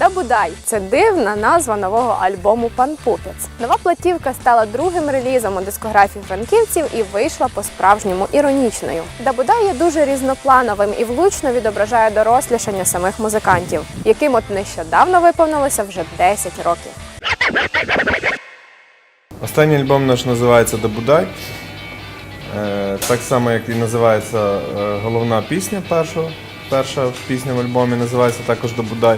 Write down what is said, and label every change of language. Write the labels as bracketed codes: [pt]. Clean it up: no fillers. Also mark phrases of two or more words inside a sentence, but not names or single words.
[uk] Будай це дивна назва нового альбому Пан Пупець. Нова платівка стала другим релізом у дискографії франківців і вийшла по-справжньому іронічною. Да Будай є дуже різноплановим і влучно відображає дорослішання самих музикантів, яким от нещодавно виповнилося вже 10 років. Останній альбом наш називається «Да Будай». Так само, як і називається головна пісня перша пісня в альбомі називається також «Да Будай».